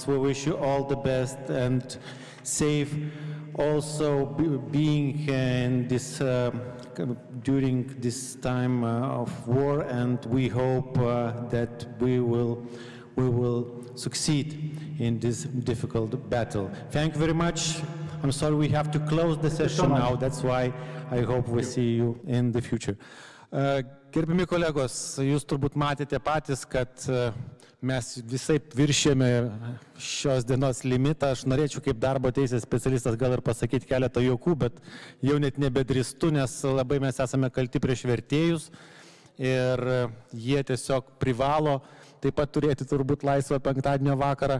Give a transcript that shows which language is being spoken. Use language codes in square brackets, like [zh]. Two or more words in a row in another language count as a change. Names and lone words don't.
[en] We wish you all the best and safe. Also, being in this during this time of war, and we hope that we will succeed in this difficult battle. Thank you very much. I'm sorry, we have to close the session now. That's why I hope we see you in the future. [lt] Gerbimi kolegos, jūs turbūt matėte patys, kad mes visai viršėme šios dienos limitą. Aš norėčiau kaip darbo teisės specialistas gal ir pasakyti keletą juokų, bet jau net nebedrįstu, nes labai mes esame kalti prieš vertėjus ir jie tiesiog privalo taip pat turėti turbūt laisvą penktadienio vakarą.